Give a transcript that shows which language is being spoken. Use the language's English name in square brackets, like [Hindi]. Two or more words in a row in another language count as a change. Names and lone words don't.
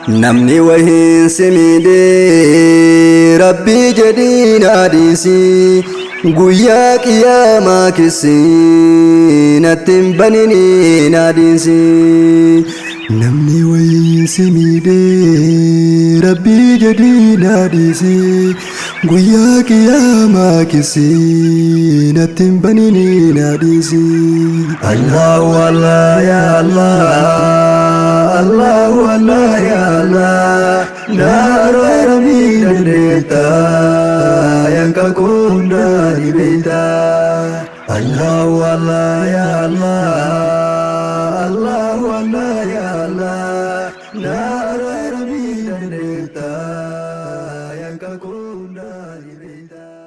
[Oromo] Namni wahiin si miidhee, Rabbii jedhiin adiisi, guyyaa qiyaamaa kissi, natti hin banini naadiisi. Namni wahiin si miidhee, Rabbii jedhiin adiisi, guyyaa qiyaamaa kissi, natti hin banini naadiisi. [Arabic] الله الله، يا الله، الله الله، يا الله, [Oromo] na araaramii dandeetta, yakka koo hundaa ni beekta. [Arabic] الله الله، يا الله، الله الله، يا الله, [Oromo] na araaramii dandeetta, yakka koo hundaa ni beekta.